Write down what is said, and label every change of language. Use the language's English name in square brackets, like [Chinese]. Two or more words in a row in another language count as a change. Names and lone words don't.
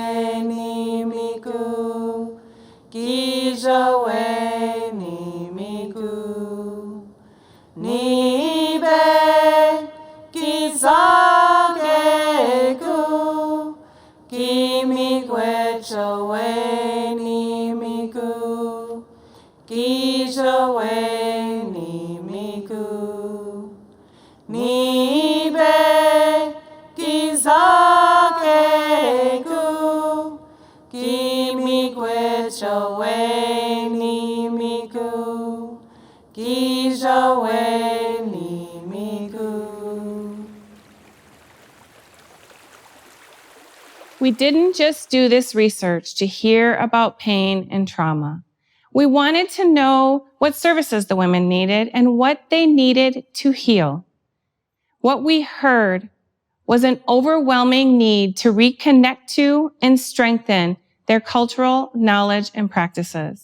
[English] Nimiku Kijowe Nimiku Nibe Kizagegu Kimikwechowe Nimiku Kijowe Nimiku Nibe Kizagegu Kimikwechowe Nimiku Kijowe Nimiku. We didn't just do this research to hear about pain and trauma. We wanted to know what services the women needed and what they needed to heal. What we heard was an overwhelming need to reconnect to and strengthen their cultural knowledge and practices.